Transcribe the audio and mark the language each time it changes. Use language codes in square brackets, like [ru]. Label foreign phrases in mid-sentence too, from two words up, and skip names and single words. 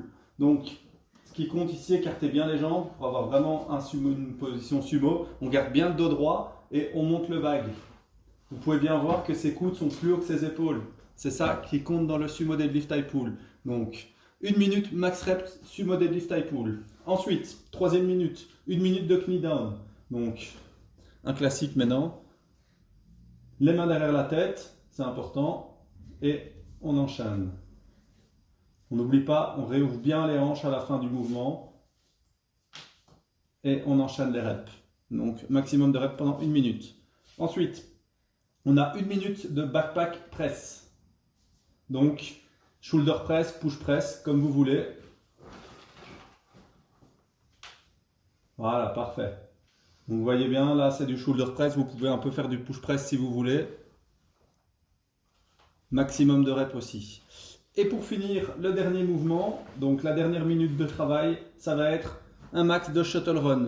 [fr] Donc, ce qui compte ici, écartez bien les jambes pour avoir vraiment une position sumo. On garde bien le dos droit et on monte le bag. Vous pouvez bien voir que ses coudes sont plus hauts que ses épaules. C'est ça qui compte dans le [en] sumo deadlift high pull. [fr] Donc, 1 minute [en] max reps sumo deadlift high pull. [fr] Ensuite, 3e minute, 1 minute de [en] knee down. [fr] Donc, un classique maintenant. Les mains derrière la tête, c'est important. Et on enchaîne. On n'oublie pas, on réouvre bien les hanches à la fin du mouvement. Et on enchaîne les reps. Donc, maximum de reps pendant 1 minute. Ensuite, on a 1 minute de [en] backpack press. [fr] Donc, [en] shoulder press, push press, [fr] comme vous voulez. Voilà, parfait. Donc, vous voyez bien, là, c'est du [en] shoulder press. [fr] Vous pouvez un peu faire du [en] push press [fr] si vous voulez. Maximum de reps aussi. Et pour finir, le dernier mouvement, donc la dernière minute de travail, ça va être un max de [en] shuttle run.